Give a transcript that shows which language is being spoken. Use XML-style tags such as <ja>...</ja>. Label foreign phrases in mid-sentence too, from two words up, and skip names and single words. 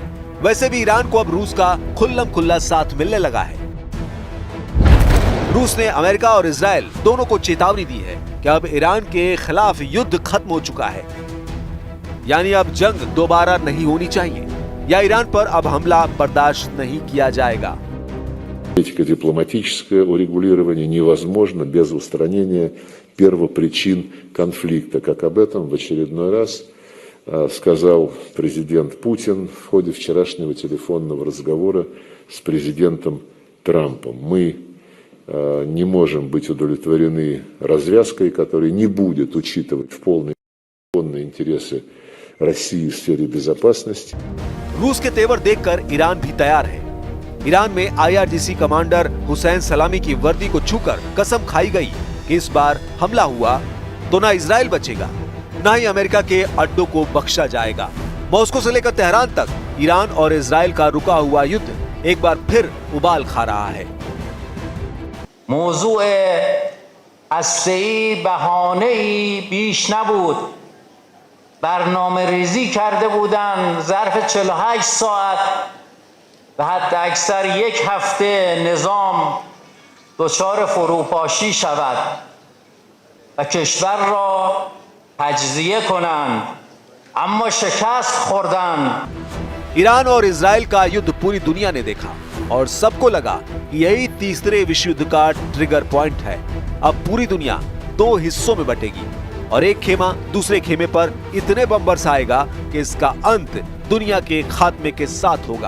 <hi>वैसे भी ईरान को अब रूस का खुल्लम खुल्ला साथ मिलने लगा है। रूस ने अमेरिका और इजराइल दोनों को चेतावनी दी है कि अब ईरान के खिलाफ युद्ध खत्म हो चुका है, यानी अब जंग दोबारा नहीं होनी चाहिए या ईरान पर अब हमला बर्दाश्त नहीं किया जाएगा।</hi> <ru>Дипломатическое урегулирование невозможно без устранения первопричин конфликта, как об этом в очередной раз сказал президент Путин в ходе вчерашнего телефонного разговора с президентом Трампом. Мы не можем быть удовлетворены развязкой, которая не будет учитывать в полной интересы России в сфере безопасности.</ru> <hi>रूस के तेवर देखकर ईरान भी तैयार है। ईरान में IRGC कमांडर हुसैन सलामी की वर्दी को छूकर कसम खाई गई कि इस बार हमला हुआ तो ना इजराइल बचेगा, ना ही अमेरिका के अड्डों को बख्शा जाएगा। मॉस्को से लेकर तेहरान तक ईरान और इजराइल का रुका हुआ युद्ध एक बार फिर उबाल खा रहा है।</hi> <fa>موضوع هسته‌ای بهانه‌ای بیش نبود. برنامه ریزی کرده بودن ظرف 48 ساعت و حتی اکثر یک هفته نظام دچار فروپاشی شود و کشور را تجزیه کنند، اما شکست خوردند.</fa> <hi>ईरान और इजराइल का युद्ध पूरी दुनिया ने देखा और सबको लगा कि यही तीसरे विश्व युद्ध का</hi> <en>trigger point</en> <hi>है। अब पूरी दुनिया दो हिस्सों में बटेगी और एक खेमा दूसरे खेमे पर इतने बम बरसाएगा कि इसका अंत दुनिया के खात्मे के साथ होगा।</hi>